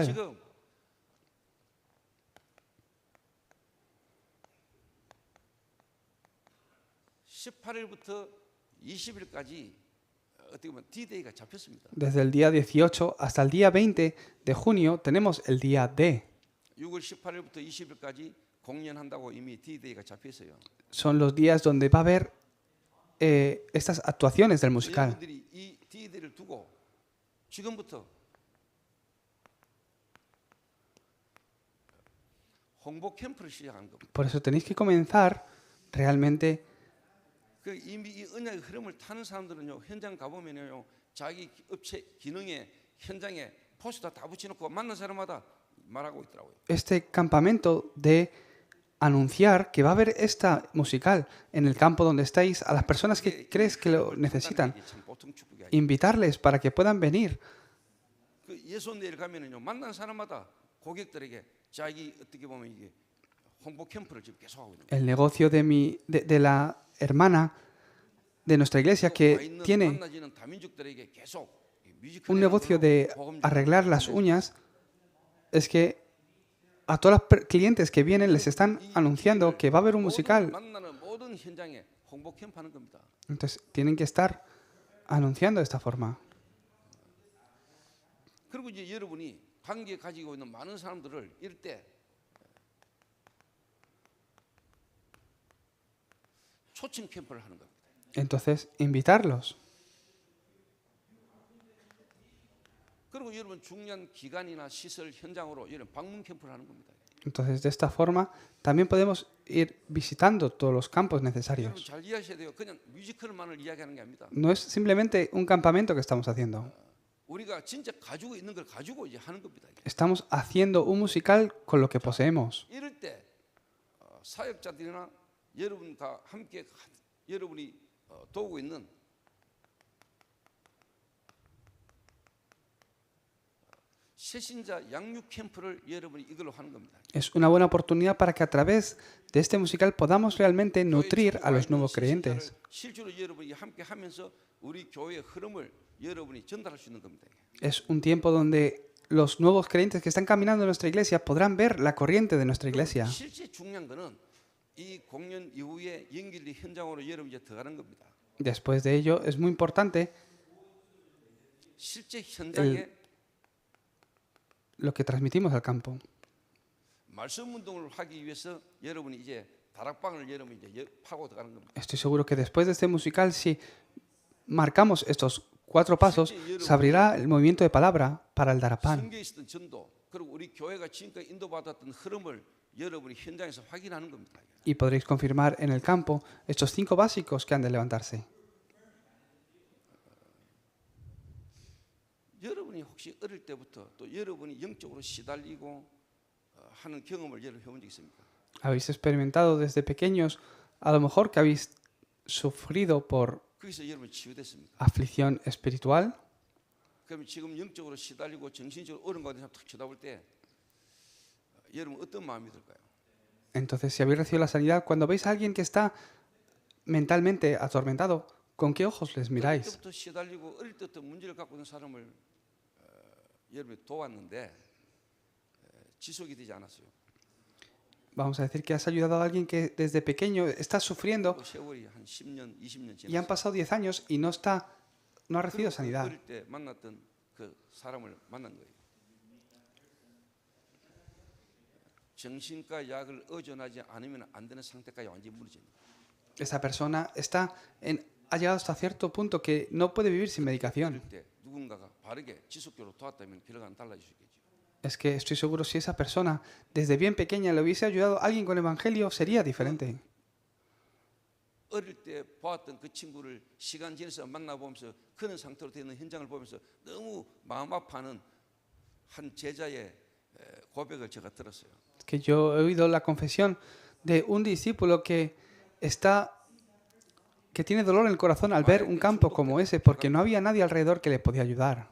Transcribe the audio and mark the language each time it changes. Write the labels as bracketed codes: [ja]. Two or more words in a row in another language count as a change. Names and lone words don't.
[ko] 지금 18일부터 20일까지 어떻게 보면 D-Day가 잡혔습니다. [es] Desde el día 18 hasta el día 20 de junio tenemos el día D. [ko] 6월 18일부터 20일까지 공연한다고 이미 D-Day가 잡혔어요. [es] Son los días donde va a haber estas actuaciones del musical. [ko] 여러분들이 이 D-Day를 두고 지금부터 홍보 캠프를 시작하는 겁니다. [es] Por eso tenéis que comenzar realmente. [ko] 그 이미 이 언약의 흐름을 타는 사람들은요 현장 가보면요 자기 업체 기능에 현장에 포스터 다 붙여놓고 만난 사람마다 말하고 있더라고요. [es] Este campamento de anunciar que va a haber esta musical en el campo donde estáis a las personas que crees que lo necesitan, [ko] 참 보통 축복이 아니에요. [es] invitarles para que puedan venir. [ko] 그 예손대를 가면은요 만난 사람마다 고객들에게 자기 어떻게 보면 이게 홍보 캠프를 지금 계속하고 있는 거예요. [es] El negocio de la hermana de nuestra iglesia que tiene [ko] 만나지는 다민족들에게 계속 [es] un negocio de arreglar las uñas es que a todos los clientes que vienen les están anunciando que va a haber un musical. [ko] 만나는 모든 현장에 홍보 캠프 하는 겁니다. [es] Entonces tienen que estar anunciando de esta forma. [ko] 그리고 이제 여러분이 관계 가지고 있는 많은 사람들을 이럴 때 초청 캠프를 하는 겁니다. [es] Entonces invitarlos. [ko] 그리고 여러분 중요한 기관이나 시설 현장으로 여러분 방문 캠프를 하는 겁니다. [es] Entonces de esta forma también podemos ir visitando todos los campos [ko] 여러분 [es] necesarios. [ko] 잘 이해하셔야 돼요. 그냥 뮤지컬만을 이야기하는 게 아닙니다. [es] No es simplemente un campamento que estamos haciendo. [ko] 우리가 진짜 가지고 있는 걸 가지고 이제 하는 겁니다. [es] Estamos haciendo un musical con lo que poseemos. [ko] 이럴 때 사역자들이나 여러분과 함께 여러분이 도우고 있는 새신자 양육 캠프를 여러분이 이걸로 하는 겁니다. [es] Es una buena oportunidad para que a través de este musical podamos realmente nutrir a los nuevos creyentes. [ko] 실제로 여러분이 함께 하면서 우리 교회의 흐름을 여러분이 전달할 수 있는 겁니다. [es] Es un tiempo donde los nuevos creyentes que están caminando en nuestra iglesia podrán ver la corriente de nuestra iglesia. [ko] 실제 중요한 거는 이 공연 이후에 연결된 현장으로 여러분 이제 들어가는 겁니다. [es] Después de ello, es muy importante [ko] 실제 현장에 [es] lo que transmitimos al campo. [ko] 말씀 운동을 하기 위해서 여러분이 이제 다락방을 여러분 이제 파고 들어가는 겁니다. [es] Estoy seguro que después de este musical, si marcamos estos 4 pasos, se abrirá el movimiento de palabra para el Darapán. [ko] 성경에 있었던 전도 그리고 우리 교회가 지금까지 인도받았던 흐름을 여러분이 현장에서 확인하는 겁니다. [es] Y podréis confirmar en el campo estos 5 básicos que han de levantarse. [ko] 여러분이 혹시 어릴 때부터 또 여러분이 영적으로 시달리고 하는 경험을 여러분 해본 적 있습니까? [es] Habéis experimentado desde pequeños, a lo mejor que habéis sufrido por [ko] 거기서 여러분 치유됐습니까? [es] aflicción espiritual. [ko] 그럼 지금 영적으로 시달리고 정신적으로 어려운 가운데 탁 쳐다볼 때 여러분 어떤 마음이 들까요? [es] Entonces, si habéis recibido la sanidad, cuando veis a alguien que está mentalmente atormentado, ¿con qué ojos les [ko] 어릴 [es] miráis? [ko] 때부터 시달리고 어릴 때부터 문제를 갖고 있는 사람을 여러분이 도왔는데 지속이 되지 않았어요. [es] Vamos a decir que has ayudado a alguien que desde pequeño está sufriendo [ko] 그 세월이 한 10년, 20년 [es] y han [ko] 지났어요. [es] pasado 10 años y no está no ha recibido [ko] 그리고 그 [es] sanidad. [ko] 어릴 때 만났던 그 사람을 만난 거예요. 정신과 약을 의존하지 않으면 안 되는 상태까지 완전히 무너진 거예요. [es] Esa persona ha llegado hasta cierto punto que no puede vivir sin medicación. [ko] 어릴 때 누군가가 바르게 지속적으로 도왔다면 결과는 달라질 수 있겠죠. [es] Es que estoy seguro si esa persona desde bien pequeña le hubiese ayudado a alguien con el evangelio sería diferente. [ko] 어릴 때 보았던 그 친구를 시간 지나서 만나보면서 그런 상태로 되는 현장을 보면서 너무 마음 아파하는 한 제자의 고백을 제가 들었어요. [es] Que yo he oído la confesión de un discípulo que tiene dolor en el corazón al ver un campo como ese porque no había nadie alrededor que le podía ayudar.